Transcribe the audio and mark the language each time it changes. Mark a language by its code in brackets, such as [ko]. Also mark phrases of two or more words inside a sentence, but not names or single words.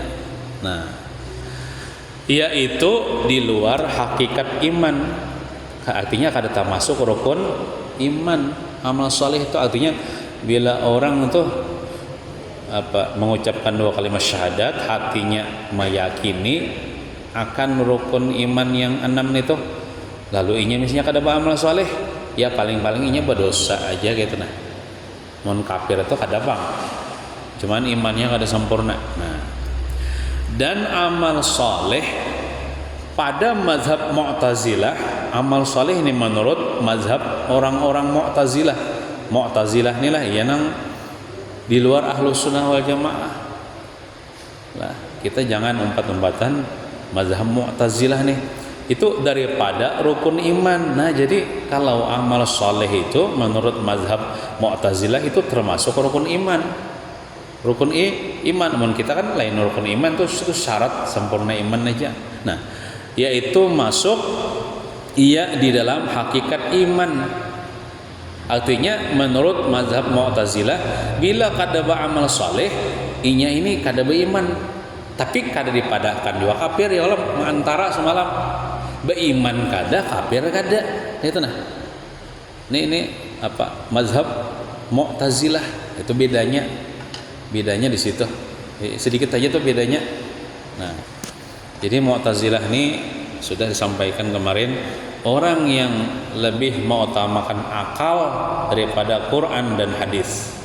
[id] Nah, yaitu di luar hakikat iman, artinya kada termasuk rukun iman. Amal soleh itu artinya bila orang itu mengucapkan 2 kalimat syahadat, hatinya meyakini akan rukun iman yang 6 itu, [bjn] lalu inya misalnya kada beramal soleh, ya paling-paling inya berdosa aja gitu. Nah, mun kafir itu kada bang, cuman imannya kada sempurna. [id] Nah, dan amal soleh pada mazhab Mu'tazilah, amal soleh ini menurut mazhab orang-orang Mu'tazilah. Mu'tazilah inilah yang di luar [ar] أهل السنة والجماعة. [bjn] Nah, kita jangan umpat-umpatan mazhab Mu'tazilah nih. [id] Itu daripada rukun iman. Nah, jadi kalau amal soleh itu menurut mazhab Mu'tazilah itu termasuk rukun iman. Rukun iman. Namun kita kan lain rukun iman itu syarat sempurna iman aja. Nah, yaitu masuk ia di dalam hakikat iman. [bjn] Artinya menurut mazhab Mu'tazilah bila kada beramal soleh inya ini kada beriman, tapi kada dipadahkan juga kafir ya Allah antara semalam beriman kada kafir kada itu. [id] Nah, ini mazhab Mu'tazilah itu bedanya di situ sedikit aja tuh bedanya. Nah, jadi Mu'tazilah ini sudah disampaikan kemarin, orang yang lebih mengutamakan akal daripada Quran dan hadis.